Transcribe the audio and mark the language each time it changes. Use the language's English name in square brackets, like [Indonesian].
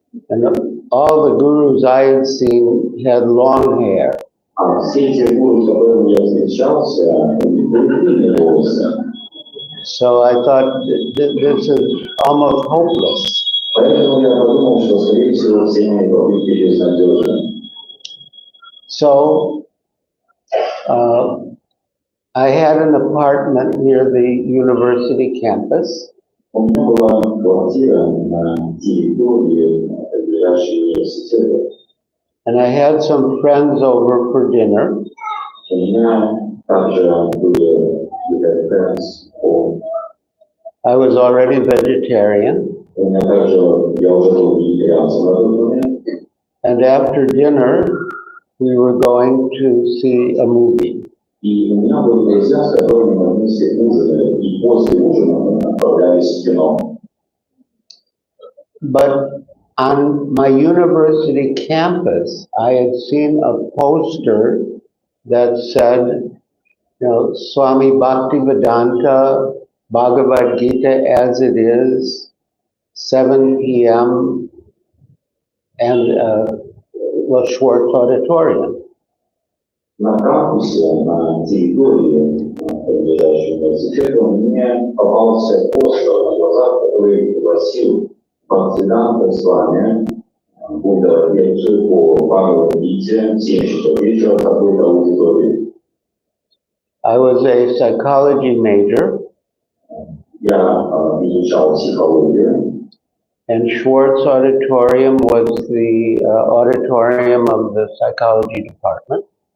[English] And all the gurus I had seen had long hair. [Russian] А все эти гуру, с которыми я встречался, у них были длинные волосы. [English] So I thought, this is almost hopeless. [Russian] Поэтому я подумал, что, скорее всего, все мои попытки безнадежны. [English] So I had an apartment near the university campus. [Russian] У меня была квартира на территории ближайшего университета. [English] And I had some friends over for dinner. [Russian] У меня также были [English] friends. I was already vegetarian. [Russian] У меня также я уже был вегетарианцем на тот момент. [English] And after dinner, we were going to see a movie. [Russian] И у меня были друзья, с которыми мы вместе ужинали, и после ужина мы отправлялись в кино. [English] But on my university campus, I had seen a poster that said, you know, Swami Bhaktivedanta, Bhagavad Gita as it is, 7 p.m. and Schwartz Auditorium. [Russian] На кампусе, на территории ближайшего университета мне попался постер на глазах, который гласил «Бхактивиданта Swami будет лекцию по Бхагавад-гите в 7 часов вечера в такой-то аудитории». [English] I was a psychology major. [Russian] Я изучал психологию. [English] And Schwartz Auditorium was the auditorium of the psychology department.